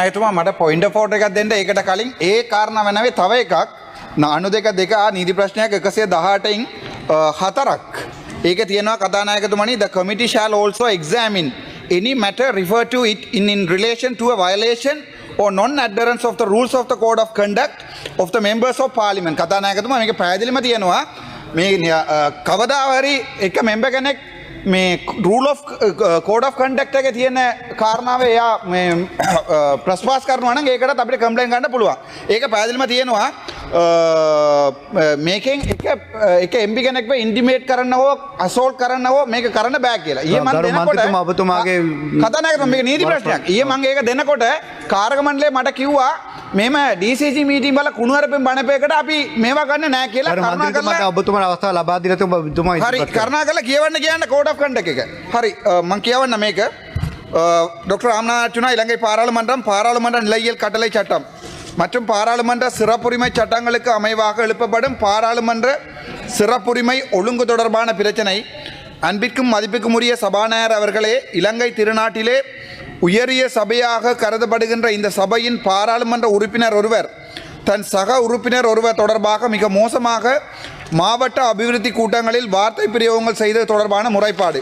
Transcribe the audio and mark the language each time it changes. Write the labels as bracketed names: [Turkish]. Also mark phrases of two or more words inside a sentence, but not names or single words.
[Sinhala] කතානායකතුමා මට [English] point of order [Sinhala] එකක් දෙන්න. ඒකට කලින් ඒ කාරණාව නැවේ තව එකක් 92 නීති ප්‍රශ්නයක් 118න් 4ක්. ඒකේ තියෙනවා කතානායකතුමනි, [English] the committee shall also examine any matter referred to it in relation to a violation or non-adherence of the rules of the code of conduct of the members of parliament. [Sinhala] කතානායකතුමා මේක පැහැදිලිම තියෙනවා. මේ කවදාහරි එක මෙම්බර් කෙනෙක් මේ [English] rule of code of conduct [Sinhala] එකේ තියෙන කාරණාව එයා මේ ප්‍රස්වාස් කරනවා නම් ඒකටත් අපිට කම්ප්ලේන්ට් ගන්න පුළුවන්. ඒක පැහැදිලිම තියෙනවා. මේකෙන් එක MP කෙනෙක්ව ඉන්ටිමේට් කරන්න හෝ අසෝල්ට් කරන්න හෝ මේක කරන්න බෑ කියලා. ඊයේ මම දෙනකොට ඔබතුමාගේ කතානායකතුමා මේක නීති ප්‍රශ්නයක්. ඊයේ මම ඒක දෙනකොට කාර්ක මණ්ඩලය මට කිව්වා මෙහෙම DCC මීටින් වල කුණුහරුපෙන් බණපේකට අපි මේවා ගන්න නෑ කියලා. කරුණාකරලා ඔබතුමාට අවස්ථාව ලබා දීලා තිබුණා. ඔබතුමා හරි කරුණාකරලා කියවන්න කියන්න [English] code of conduct [Sinhala] එක. හරி මම කියවන්න මේක. [Tamil] டாக்டர் ராமநாதன் இலங்கை பாராளுமன்ற நிலையியல் கட்டளை சட்டம் மற்றும் பாராளுமன்ற சிறப்புரிமை சட்டங்களுக்கு அமைவாக எழுப்பப்படும் பாராளுமன்ற சிறப்புரிமை ஒழுங்கு தொடர்பான பிரச்சனை. அன்பிற்கும் மதிப்புக்கும் உரிய சபாநாயகர் அவர்களே, இலங்கை திருநாட்டிலே உயரிய சபையாக கருதப்படுகின்ற இந்த சபையின் பாராளுமன்ற உறுப்பினர் ஒருவர் தன் சக உறுப்பினர் ஒருவர் தொடர்பாக மிக மோசமாக மாவட்ட அபிவிருத்தி கூட்டங்களில் வார்த்தை பிரயோகங்கள் செய்தது தொடர்பான முறைப்பாடு.